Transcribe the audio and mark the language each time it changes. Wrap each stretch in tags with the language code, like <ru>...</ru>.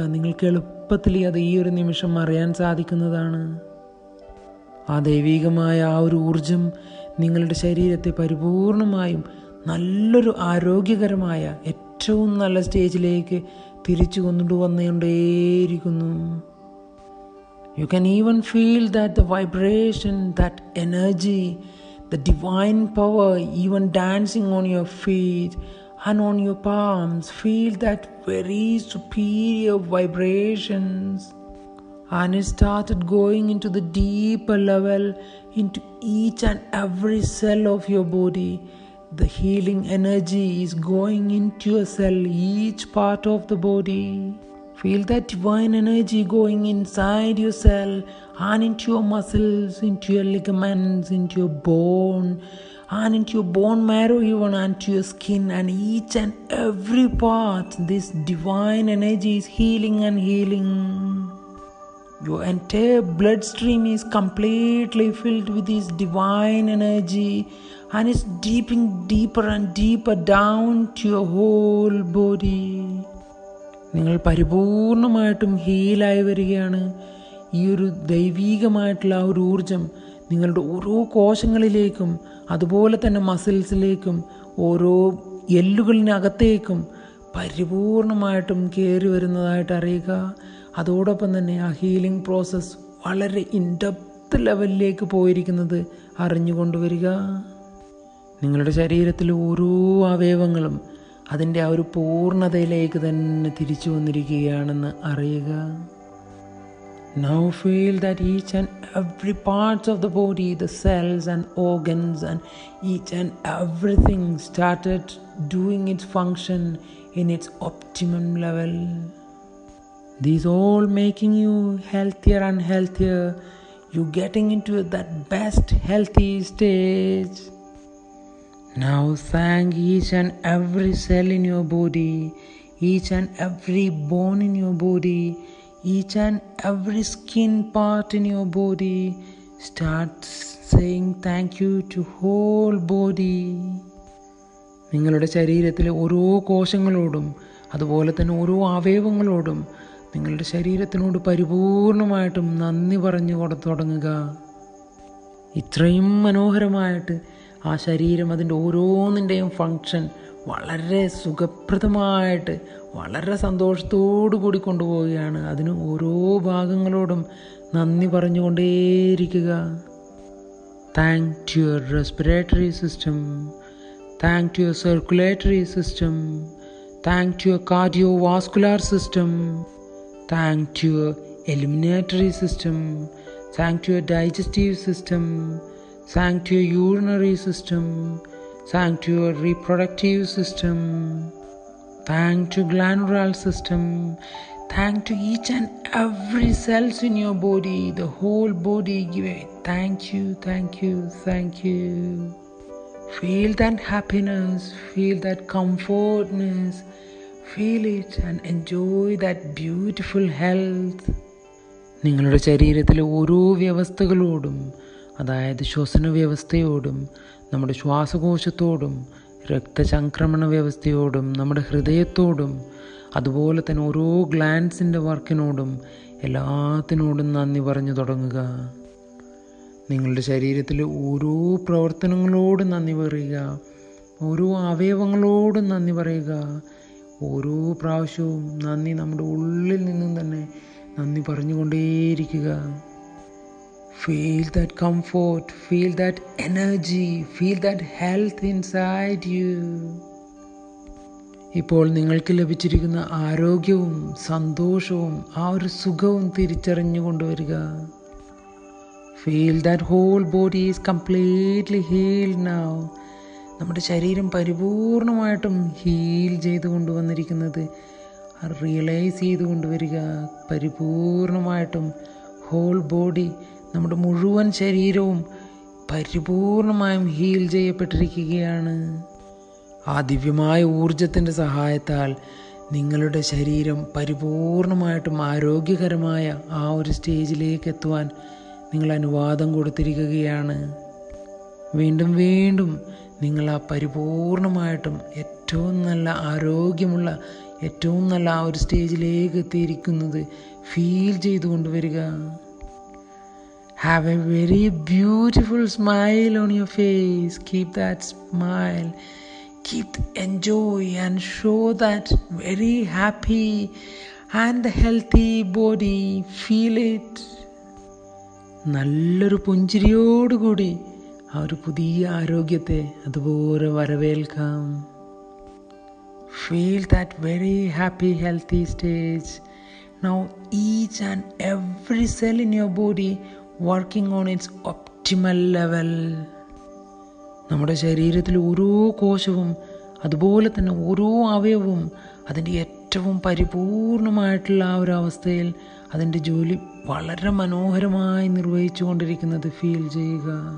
<ml>നിങ്ങൾക്ക് എളുപ്പത്തിൽ അത് ഈ ഒരു നിമിഷം അറിയാൻ സാധിക്കുന്നതാണ്. ആ ദൈവീകമായ ആ ഒരു ഊർജം നിങ്ങളുടെ ശരീരത്തെ പരിപൂർണമായും നല്ലൊരു ആരോഗ്യകരമായ ഏറ്റവും നല്ല സ്റ്റേജിലേക്ക് തിരിച്ചു കൊണ്ടുവന്നുകൊണ്ടേയിരിക്കുന്നു.</ml> <en>You can even feel that the vibration, that energy, the divine power even dancing on your feet and on your palms. Feel that very superior vibrations. And it started going into the deeper level, into each and every cell of your body. The healing energy is going into your cell, each part of the body. Feel that divine energy going inside your cell and into your muscles, into your ligaments, into your bone, and into your bone marrow even, and to your skin, and each and every part. This divine energy is healing and healing. Your entire bloodstream is completely filled with this divine energy, and it's deeper and deeper down to your whole body.</en> <ml>നിങ്ങൾ പരിപൂർണമായിട്ടും ഹീലായി വരികയാണ്. ഈ ഒരു ദൈവീകമായിട്ടുള്ള ആ ഒരു ഊർജം നിങ്ങളുടെ ഓരോ കോശങ്ങളിലേക്കും അതുപോലെ തന്നെ മസിൽസിലേക്കും ഓരോ എല്ലുകളിനകത്തേക്കും പരിപൂർണമായിട്ടും കയറി വരുന്നതായിട്ട് അറിയുക. അതോടൊപ്പം തന്നെ ആ ഹീലിംഗ് പ്രോസസ്സ് വളരെ ഇൻഡെപ്ത് ലെവലിലേക്ക് പോയിരിക്കുന്നത് അറിഞ്ഞുകൊണ്ടുവരിക. നിങ്ങളുടെ ശരീരത്തിലെ ഓരോ അവയവങ്ങളും അതിൻ്റെ ആ ഒരു പൂർണ്ണതയിലേക്ക് തന്നെ തിരിച്ചു വന്നിരിക്കുകയാണെന്ന് അറിയുക.</ml> <en>Now feel that each and every part of the body, the cells and organs and each and everything started doing its function in its optimum level. These all making you healthier and healthier. You getting into that best healthy stage. Now thank each and every cell in your body, each and every bone in your body, each and every skin part in your body. Start saying thank you to whole body.</en> <ml>നിങ്ങളുടെ ശരീരത്തിലെ ഓരോ കോശങ്ങളോടും അതുപോലെ തന്നെ ഓരോ അവയവങ്ങളോടും നിങ്ങളുടെ ശരീരത്തിനോട് പരിപൂർണമായിട്ടും നന്ദി പറഞ്ഞു തുടങ്ങുക. ഇത്രയും മനോഹരമായിട്ട് ആ ശരീരം അതിൻ്റെ ഓരോന്നിൻ്റെയും ഫങ്ഷൻ വളരെ സുഖപ്രദമായിട്ട് വളരെ സന്തോഷത്തോടു കൂടി കൊണ്ടുപോവുകയാണ്. അതിന് ഓരോ ഭാഗങ്ങളോടും നന്ദി പറഞ്ഞുകൊണ്ടേയിരിക്കുക.</ml> <en>Thank to your respiratory system, thank to your circulatory system, thank to your cardiovascular system, thank to your eliminatory system, thank to your digestive system, thank to your urinary system, thank to your reproductive system, thank to glandular system, thank to each and every cells in your body, the whole body. Give it thank you, thank you, thank you. Feel that happiness, feel that comfortness, Feel it and enjoy that beautiful health.</en> <ml>നിങ്ങളുടെ ശരീരത്തിലെ ഓരോ വ്യവസ്ഥകളോടും, അതായത് ശ്വസന വ്യവസ്ഥയോടും, നമ്മുടെ ശ്വാസകോശത്തോടും, രക്തചംക്രമണ വ്യവസ്ഥയോടും, നമ്മുടെ ഹൃദയത്തോടും, അതുപോലെ തന്നെ ഓരോ ഗ്ലാൻസിൻ്റെ വർക്കിനോടും എല്ലാത്തിനോടും നന്ദി പറഞ്ഞു തുടങ്ങുക. നിങ്ങളുടെ ശരീരത്തിലെ ഓരോ പ്രവർത്തനങ്ങളോടും നന്ദി പറയുക. ഓരോ അവയവങ്ങളോടും നന്ദി പറയുക. ഓരോ പ്രാവശ്യവും നന്ദി നമ്മുടെ ഉള്ളിൽ നിന്നും തന്നെ നന്ദി പറഞ്ഞുകൊണ്ടേയിരിക്കുക.</ml> <en>Feel that comfort, feel that energy, feel that health inside you.</en> <ml>ഇപ്പോൾ നിങ്ങൾക്ക് ലഭിച്ചിരിക്കുന്ന ആരോഗ്യവും സന്തോഷവും ആ ഒരു സുഖവും തിരിച്ചറിഞ്ഞു കൊണ്ടുവരിക.</ml> <en>Feel that whole body is completely healed now.</en> <ml>നമ്മുടെ ശരീരം പരിപൂർണമായിട്ടും ഹീൽ ചെയ്ത് കൊണ്ടുവന്നിരിക്കുന്നത് റിയലൈസ് ചെയ്ത് കൊണ്ടുവരിക. പരിപൂർണമായിട്ടും</ml> <en>whole body,</en> <ml>നമ്മുടെ മുഴുവൻ ശരീരവും പരിപൂർണമായും ഹീൽ ചെയ്യപ്പെട്ടിരിക്കുകയാണ്. ആ ദിവ്യമായ ഊർജത്തിൻ്റെ സഹായത്താൽ നിങ്ങളുടെ ശരീരം പരിപൂർണമായിട്ടും ആരോഗ്യകരമായ ആ ഒരു സ്റ്റേജിലേക്ക് എത്തുവാൻ നിങ്ങൾ അനുവാദം കൊടുത്തിരിക്കുകയാണ്. വീണ്ടും വീണ്ടും നിങ്ങൾ ആ പരിപൂർണമായിട്ടും ഏറ്റവും നല്ല ആരോഗ്യമുള്ള ഏറ്റവും നല്ല ആ ഒരു സ്റ്റേജിലേക്ക് എത്തിയിരിക്കുന്നത് ഫീൽ ചെയ്തു കൊണ്ടുവരിക.</ml> <en>Have a very beautiful smile on your face. Keep that smile. Keep enjoy and show that very happy and healthy body. Feel it.</en> <ml>നല്ലൊരു പുഞ്ചിരിയോടുകൂടി ആ ഒരു പുതിയ ആരോഗ്യത്തെ അതുപോലെ വരവേൽക്കാം.</ml> <en>Feel that very happy, healthy stage. Now each and every cell in your body working on its optimal level.</en> <ml>നമ്മുടെ ശരീരത്തിൽ ഓരോ കോശവും അതുപോലെ തന്നെ ഓരോ അവയവവും അതിൻ്റെ ഏറ്റവും പരിപൂർണമായിട്ടുള്ള ആ ഒരു അവസ്ഥയിൽ അതിൻ്റെ ജോലി വളരെ മനോഹരമായി നിർവഹിച്ചു കൊണ്ടിരിക്കുന്നത് ഫീൽ ചെയ്യുക.</ml>